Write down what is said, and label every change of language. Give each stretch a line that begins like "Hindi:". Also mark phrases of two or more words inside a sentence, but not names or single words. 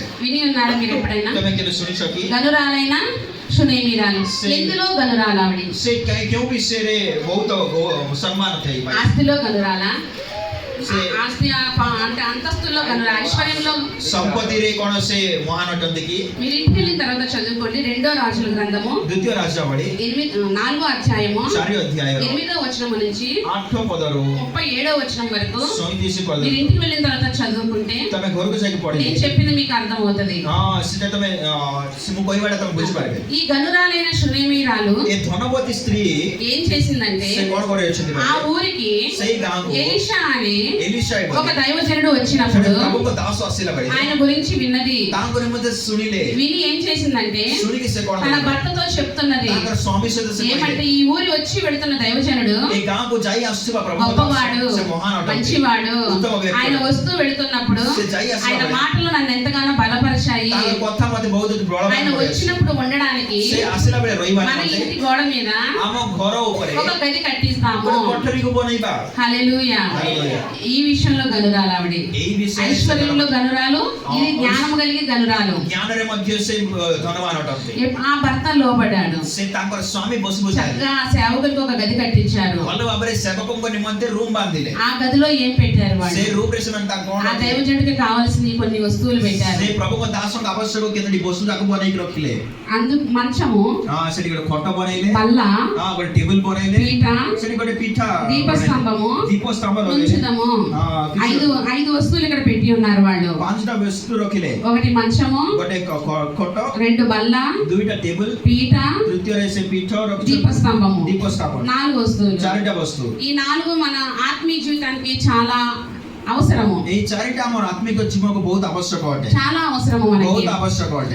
Telugu: విని ఉన్నారా మీరు ఎప్పుడైనా?
Odia: ତମେ କେବେ ଶୁଣିଛ କି?
Telugu: గనురాలైన షునేమీరాలు ఎందులో గనురాలు ఆవిడ?
Odia: ସେ କେଉଁ ବିଷୟରେ ବହୁତ ସମ୍ମାନ ଥାଇ
Telugu: ఆస్తిలో గనురాల,
Odia: ସେ-
Telugu: ఆస్తి అంటే అంతస్తులో గనురాల, ఐశ్వర్యంలో।
Odia: ସମ୍ପତ୍ତିରେ କଣ ସେ ମହାନ ଅଟନ୍ତି କି?
Telugu: మీరు ఇంటికి వెళ్ళిన తర్వాత చదువుకోండి రెండో రాజుల గ్రంథము
Odia: ଦ୍ୱିତୀୟ ରାଜାବଳୀ
Telugu: 4వ అధ్యాయము
Odia: 4 ଅଧ୍ୟାୟର
Telugu: 8వ వచనం నుంచి
Odia: 8 ପଦରୁ
Telugu: 37వ వచనం వరకు
Odia: 37 ପଦ।
Telugu: మీరు ఇంటికి వెళ్ళిన తర్వాత చదువుకుంటే
Odia: ତମେ ଘରକୁ ଯାଇକି ପଢିଲେ
Telugu: నేను చెప్పింది మీకు అర్థమవుతుంది।
Odia: ସେଟା ତମେ ମୁଁ କହିବାଟା ତମେ ବୁଝିପାରିବେ।
Telugu: ఈ గనురాలైన షునేమీరాలు
Odia: ଏ ଧନବତୀ ସ୍ତ୍ରୀ
Telugu: ఏం చేసిందంటే
Odia: ସେ କଣ କରିଛନ୍ତି
Telugu: ఆ ఊరికి
Odia: ସେଇ ଗାଁକୁ
Telugu: ఎలీషా అని
Odia: ଏଲିଶା
Telugu: ఒక దైవజనుడు వచ్చినప్పుడు
Odia: ପ୍ରଭୁଙ୍କ ଦାସ ଆସିଲା ବେଳେ
Telugu: ఆయన గురించి విన్నది।
Odia: ତାଙ୍କ ନିମନ୍ତେ ଶୁଣିଲେ,
Telugu: విని ఏం చేసిందంటే
Odia: ଶୁଣିକି ସେ କଣ
Telugu: తన
Odia: କଲେ?
Telugu: భర్తతో చెప్తున్నది
Odia: ତାଙ୍କର ସ୍ୱାମୀ ସହିତ ସେ
Telugu: ఏమంటే
Odia: କହିଲେ,
Telugu: ఈ ఊరి వచ్చి వెళుతున్న దైవజనుడు
Odia: ଏ ଗାଁକୁ ଯାଇ ଆସୁଥିବା ପ୍ରଭୁଙ୍କ
Telugu: గొప్పవాడు,
Odia: ଦାସ ସେ ମହାନ ଅଟନ୍ତି,
Telugu: మంచివాడు,
Odia: ଉତ୍ତମ ବ୍ୟକ୍ତି।
Telugu: ఆయన వస్తూ వెళుతున్నప్పుడు
Odia: ସେ ଯାଇ ଆସିଲା
Telugu: ఆయన
Odia: ବେଳେ
Telugu: మాటలు నన్ను ఎంతగానో బలపరిచాయి।
Odia: ତାଙ୍କ କଥା ମତେ ବହୁତ ବଳବାନ
Telugu: ఆయన
Odia: କରିଛି।
Telugu: వచ్చినప్పుడు ఉండడానికి
Odia: ସେ ଆସିଲା ବେଳେ ରହିବା
Telugu: మన
Odia: ନିମନ୍ତେ
Telugu: ఇంటి గోడ మీద
Odia: ଆମ ଘର ଉପରେ
Telugu: ఒక గది కట్టిస్తాము।
Odia: ଗୋଟେ କୋଠରୀକୁ ବନେଇବା।
Telugu: హల్లెలూయా। హల్లెలూయా। ఈ విషయంలో గనురాలు ఆవిడ,
Odia: ଏଇ విషୟରେ ସେ
Telugu: ఐశ్వర్యంలో గనురాలు, ఇది జ్ఞానము కలిగి గనురాలు।
Odia: ଜ୍ଞାନରେ ମଧ୍ୟ ସେ ଧନବାନ ଅଟନ୍ତି।
Telugu: ఆ భర్త లోబడ్డాడు,
Odia: ସେ ତାଙ୍କର ସ୍ୱାମୀ ବସି ବସି
Telugu: చక్కగా ఆ సేవకులకు ఒక గది కట్టించారు।
Odia: ଭଲ ଭାବରେ ସେବକଙ୍କ ନିମନ୍ତେ ରୁମ୍ ବାନ୍ଧିଲେ।
Telugu: ఆ గదిలో ఏం పెట్టారు
Odia: ସେ
Telugu: వాళ్ళు?
Odia: ରୁମ୍ ରେ ସେମାନେ ତାଙ୍କ
Telugu: ఆ
Odia: କଣ
Telugu: దైవజనుడికి కావాల్సిన కొన్ని వస్తువులు పెట్టారు।
Odia: ସେ ପ୍ରଭୁଙ୍କ ଦାସଙ୍କ ଆବଶ୍ୟକ କେତୋଟି ବস্তୁ ତାକୁ ବନେଇକି ରଖିଲେ।
Telugu: అందుకు మంచము,
Odia: ସେଠି ଗୋଟେ ଖଟ ବନେଇଲେ,
Telugu: బల్ల,
Odia: ଗୋଟେ ଟେବୁଲ ବନେଇଲେ,
Telugu: పీట,
Odia: ସେଠି ଗୋଟେ ପିଠା,
Telugu: దీపస్తంభము,
Odia: ଦୀପସ୍ତମ୍ଭ ଲଗେଇଲେ,
Telugu: ఉంచుదము। ఐదు వస్తువులు ఇక్కడ పెట్టి ఉన్నారు వాళ్ళు।
Odia: 5ଟା ବস্তୁ ରଖିଲେ,
Telugu: ఒకటి మంచము,
Odia: ଗୋଟେ ଖଟ,
Telugu: 2 బల్ల,
Odia: 2ଟା ଟେବୁଲ,
Telugu: పీట,
Odia: ତୃତୀୟରେ ସେ ପୀଠ ରଖିଲେ,
Telugu: దీపస్తంభము,
Odia: ଦୀପସ୍ଥାପନ,
Telugu: 4 వస్తువులు।
Odia: 4ଟା ବস্তୁ।
Telugu: ఈ 4 మన ఆత్మీయ జీవితానికి చాలా అవసరము,
Odia: ଏଇ 4ଟା ଆମର ଆତ୍ମିକ ଜୀବନକୁ ବହୁତ ଆବଶ୍ୟକ ଅଟେ,
Telugu: చాలా అవసరము మనకి।
Odia: ବହୁତ ଆବଶ୍ୟକ ଅଟେ।